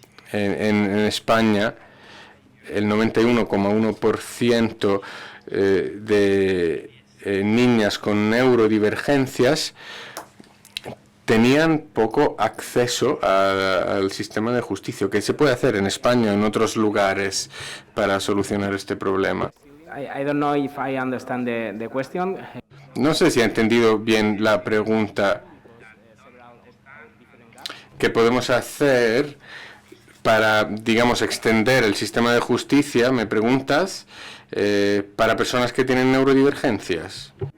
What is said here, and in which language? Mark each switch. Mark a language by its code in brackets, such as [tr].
[es] En España, el 91,1% de niñas con neurodivergencias tenían poco acceso al sistema de justicia. ¿Qué se puede hacer en España o en otros lugares para solucionar este problema? [en] I don't know if I understand the question. [es] No sé si he entendido bien la pregunta. ¿Qué podemos hacer para, digamos, extender el sistema de justicia, me preguntas, para personas que tienen neurodivergencias?